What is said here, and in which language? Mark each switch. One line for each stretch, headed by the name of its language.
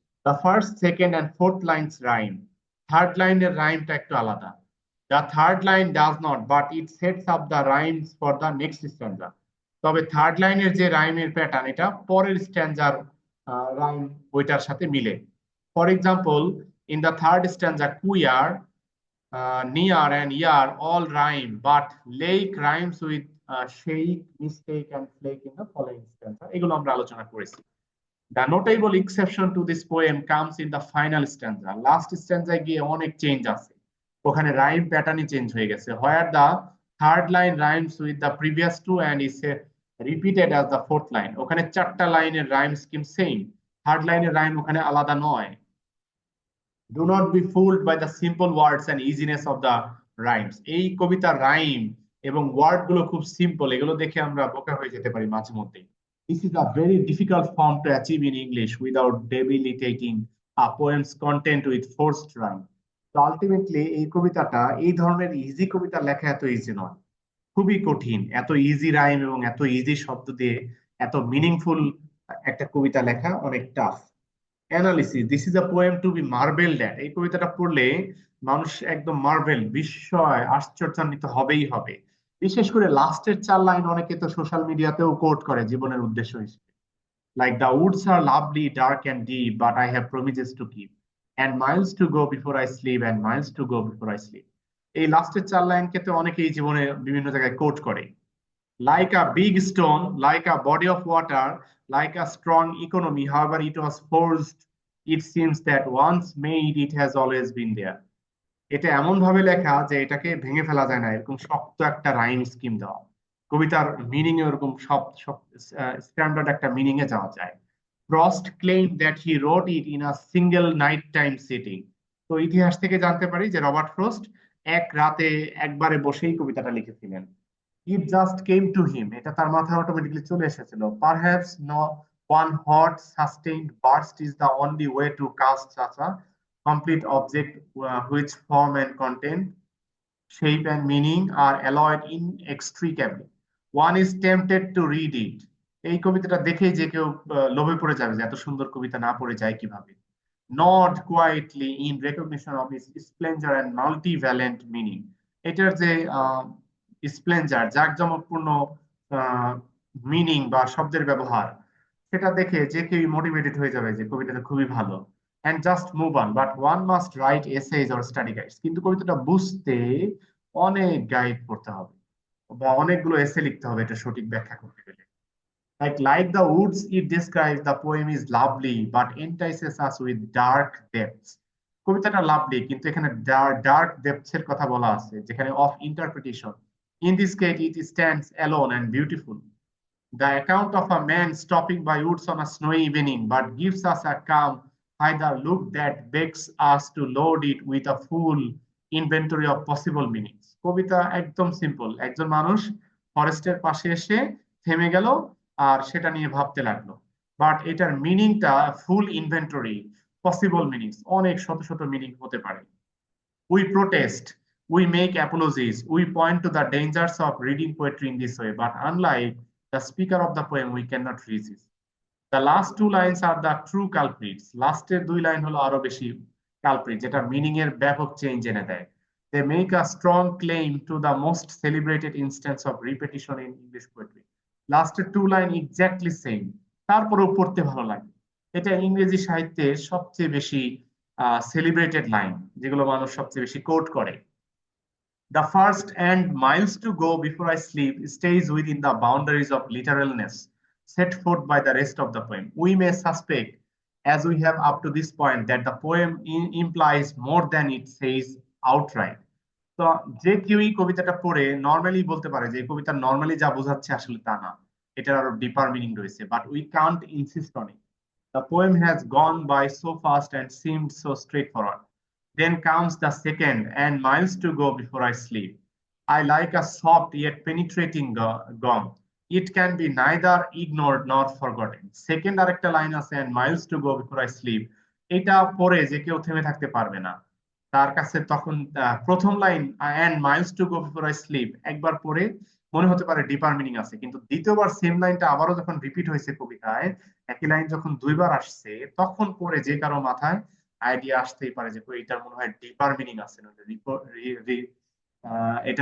English: The first, second and fourth lines rhyme.
Bangla: Third লাইনের রাইমটা একটু আলাদা।
English: The third line does not, but it sets up the rhymes for the next stanza.
Bangla: তবে third লাইনের যে রাইমের pattern, এটা পরের স্ট্যান্জার রাইম ওইটার সাথে মিলে।
English: For example, in the third stanza, queer, near, and year all rhyme, but lake rhymes with shake, mistake, and flake in the following stanza.
Bangla: এগুলো আমরা আলোচনা করেছি।
English: The notable exception to this poem comes in the final stanza.
Bangla: Last stanza গিয়ে অনেক change আছে, ওখানে rhyme প্যাটার্নই change হয়ে গেছে।
English: Where the third line rhymes with the previous two and is repeated as the fourth line.
Bangla: ওখানে চারটা লাইনের rhyme scheme same, third লাইনের রাইম ওখানে আলাদা নয়।
English: Do not be fooled by the simple words and easiness of the rhymes.
Bangla: এই কবিতার rhyme এবং ওয়ার্ড গুলো খুব সিম্পল, এগুলো দেখে আমরা বোকা হয়ে যেতে পারি মাঝে মধ্যে।
English: This is a very difficult form to achieve in English without debilitating a poem's content with forced rhyme.
Bangla: তো আলটিমেটলি এই কবিতাটা, এই ধরনের ইজি কবিতা লেখা এত ইজি নয়, খুবই কঠিন। এত ইজি রাইম এবং এত ইজি শব্দ দিয়ে এত মিনিংফুল একটা কবিতা লেখা অনেক tough.
English: Analysis, this is a poem to be marvelled at.
Bangla: এই কবিতাটা পড়লে মানুষ একদম মার্ভেল, বিস্ময়, আশ্চর্যান্বিত হবেই হবে। বিশেষ করে লাস্টের 4 লাইন অনেকে তো সোশ্যাল মিডিয়াতেও কোট করে জীবনের উদ্দেশ্য হিসেবে।
English: Like the woods are lovely dark and deep, but I have promises to keep, and miles to go before I sleep, and miles to go before I sleep.
Bangla: এই লাস্টের 4 লাইনকে তো অনেকেই জীবনে বিভিন্ন জায়গায় কোট করে।
English: Like a big stone, like a body of water, like a strong economy, however it was forged, it seems that once made, it has always been there.
Bangla: এটা এমন ভাবে লেখা যে এটাকে ভেঙে ফেলা যায় না, এরকম শক্ত একটা রাইম স্কিম দেওয়া। কবিতার মিনিং এরকম সব সব স্ট্যান্ডার্ড একটা মিনিং এ যাওয়া যায়।
English: Frost claim that he wrote it in a single night time sitting.
Bangla: তো ইতিহাস থেকে জানতে পারি যে রবার্ট ফ্রস্ট এক রাতে একবারে বসেই কবিতাটা লিখেছিলেন।
English: it just came to him,
Bangla: এটা তার মাথায় অটোমেটিকলি চলে এসেছিল।
English: Perhaps no one hot sustained burst is the only way to cast such a complete object which form and content, shape and meaning are alloyed inextricably. One is tempted to read it.
Bangla: এই কবিতাটা দেখেই যে কেউ লোভে পড়ে যাবে যে এত সুন্দর কবিতা না পড়ে যায় কিভাবে।
English: Nod quietly in recognition of its splendor and multivalent meaning.
Bangla: এটার যে স্প্লেন্ডার, জাঁকজমকপূর্ণ মিনিং বা শব্দের ব্যবহার, সেটা দেখে যে কেউ মোটিভেটেড হয়ে যাবে যে কবিতাটা খুবই ভালো।
English: And just move on, but one must write essays or study guides.
Bangla: কিন্তু কবিতাটা বুঝতে অনেক গাইড পড়তে হবে বা অনেকগুলো এসে লিখতে হবে এটা সঠিক ব্যাখ্যা করতে গেলে।
English: Like the woods it describes, the poem is lovely but entices us with dark depths.
Bangla: কবিতাটা লাভলি, কিন্তু এখানে ডার্ক ডেপথস এর কথা বলা আছে, যেখানে of interpretation.
English: In this case it stands alone and beautiful. The account of a man stopping by woods on a snowy evening, but gives us a calm, either look that begs us to load it with a full inventory of possible meanings.
Bangla: কবিতা একদম simple, একজন মানুষ ফরেস্টের পাশে এসে থেমে গেল আর সেটা নিয়ে ভাবতে লাগলো, বাট এটার মিনিংটা ফুল ইনভেন্টরি, পসিবল মিনিংস, অনেক শত শত মিনিং হতে পারে।
English: We protest, we make apologies, we point to the dangers of reading poetry in this way, but unlike the speaker of the poem, we cannot resist. The last 2 lines are the true culprits.
Bangla: Laster 2 line হলো আরো বেশি culprit, যেটা meaning এর ব্যাপক change এনে দেয়।
English: They make a strong claim to the most celebrated instance of repetition in English poetry.
Bangla: Laster 2 line exactly same, তারপরেও পড়তে ভালো লাগে। এটা ইংরেজি সাহিত্যের সবচেয়ে বেশি সেলিব্রেটেড লাইন, যেগুলো মানুষ সবচেয়ে বেশি কোট করে।
English: The first and miles to go before I sleep stays within the boundaries of literalness set forth by the rest of the poem. We may suspect, as we have up to this point, that the poem implies more than it says outright.
Bangla: তো যে কেউই কবিতাটা পড়ে normally বলতে পারে যে এই কবিতা normally যা বোঝাচ্ছে আসলে তা না, এটার আরো ডিপার মিনিং রয়েছে,
English: But we can't insist on it. The poem has gone by so fast and seemed so straightforward. Then comes the second, and miles to go before I sleep. I like a soft yet penetrating gong. It can be neither ignored nor forgotten. Second
Bangla: আরেকটা line আছে,
English: and miles to go before I sleep.
Bangla: এটা পড়ে যে কেউ থেমে থাকতে পারবে না। তার কাছে তখন প্রথম line
English: and miles to go before I sleep
Bangla: একবার পড়ে মনে হতে পারে ডিপার মিনিং আছে, কিন্তু দ্বিতীয়বার সেম লাইনটা আবারও যখন রিপিট হয়েছে কবিতায়, একই লাইন যখন দুইবার আসছে, তখন পরে যে কারো মাথায় আইডিয়া আসতেই পারে যে এটার মনে হয় ডিপার মিনিং আছে, নইলে এটা